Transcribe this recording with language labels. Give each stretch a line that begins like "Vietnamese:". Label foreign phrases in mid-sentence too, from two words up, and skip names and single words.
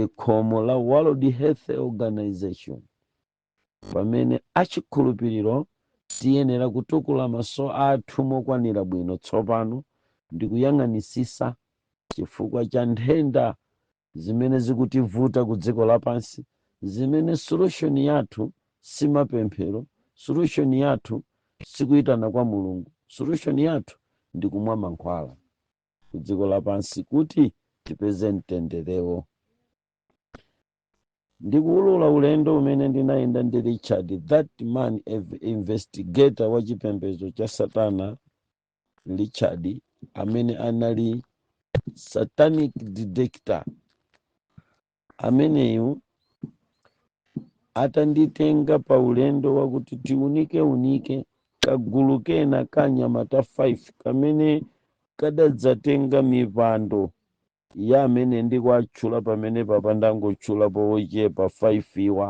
Nyanja: khomo la World Health Organization, pamene achikhulupiriro tiyenera kutukula maso athu mokwanira bwino tsopano ndi kuyang'anisisa chifukwa cha nthenda zimene zikutivuta ku dziko lapansi, zimene solution yathu si mapemphero, solution yathu sikuyitana kwa Mulungu, solution yathu ndi kumwa mankhwala ku dziko lapansi kuti tipeze mtenderewo. Ndikuulula ulendo umene ndinayenda ndi Richard,
English: that man investigator
Nyanja: wa chipembedzo cha Satana, Richard, amene anali
English: satanic detector.
Nyanja: Ameneyu atanditenga pa ulendo wakuti tiunike kagulu kena ka nyamata 5 kamene kadadzatenga mipando ya amene ndikwatchula pamene papandangotchulapo ochepa 5 iwa.